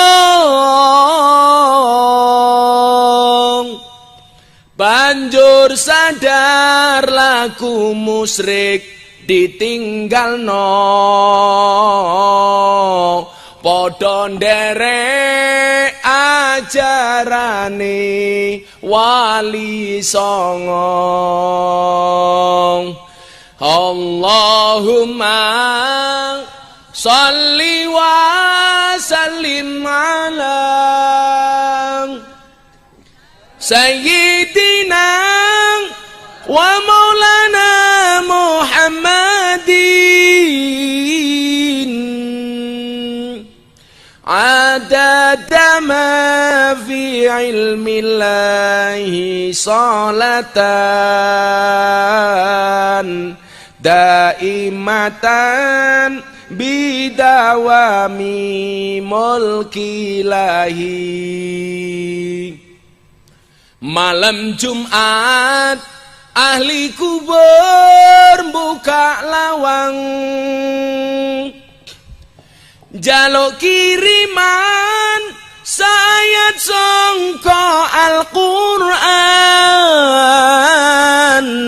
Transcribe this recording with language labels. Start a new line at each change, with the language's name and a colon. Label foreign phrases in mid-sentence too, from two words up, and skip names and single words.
Javanese: Banjur sadar laku musyrik ditinggalno, padha nderek ajarane wali songo.
Arabic: اللهم صل وسلم على سيدنا ومولانا محمد عدد ما في علم الله صلاة دائمة بدوام ملك الله.
Javanese: Malam Jumat ahli kubur buka lawang, jaluk kiriman sayat sangka Al-Qur'an.